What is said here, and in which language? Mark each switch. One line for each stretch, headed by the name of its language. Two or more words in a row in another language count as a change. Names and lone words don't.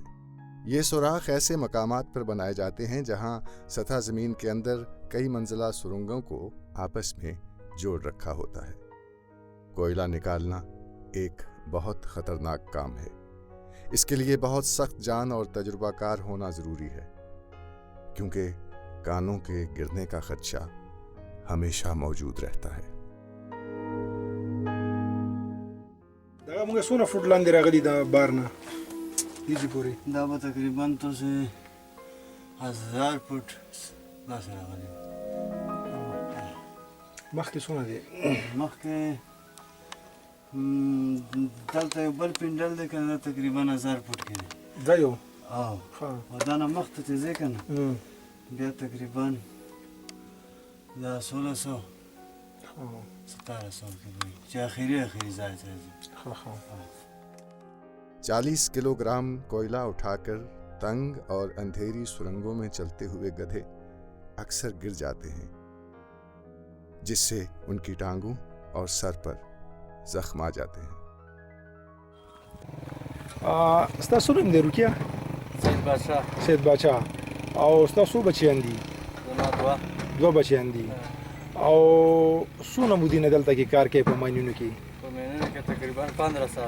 Urdu: یہ سوراخ ایسے مقامات پر بنائے جاتے ہیں جہاں سطح زمین کے اندر کئی منزلہ سرنگوں کو آپس میں جوڑ رکھا ہوتا ہے۔ کوئلہ نکالنا ایک بہت خطرناک کام ہے۔ اس کے لیے بہت سخت جان اور تجربہ کار ہونا ضروری ہے، کیونکہ کانوں کے گرنے کا خدشہ ہمیشہ موجود رہتا ہے۔
Pashto: دا موږ څونه فوټ لاندې راغلي دا بار نه دیجی پورې؟ دا به تقریبا تاسو 1000 فوټ داسې راغلي. مخکې څونه دی؟ مخکې دلته یو بل پنډل دی که نه، تقریبا 1000 فوټ کې دی. دا یو؟ ښه. او دا نه مخته چې ځې که نه، بیا تقریبا دا 1600 1700 کې دی چې آخري ځای ته ځي.
Urdu: 40 کلو گرام کوئلہ اٹھا کر تنگ اور اندھیری سرنگوں میں چلتے ہوئے گدھے اکثر گر جاتے ہیں، جس سے ان کی ٹانگوں اور سر پر زخم آ جاتے ہیں۔
Pashto: ستاسو نوم دی روکیه؟ سید بادشاه. سید بادشاه. او ستاسو بچیان دي؟ زما دوه بچیان دي. او څونه مودې نه دلته کې کار کوي په ماینونو کې؟ په مینه کې تقریبا 15 سال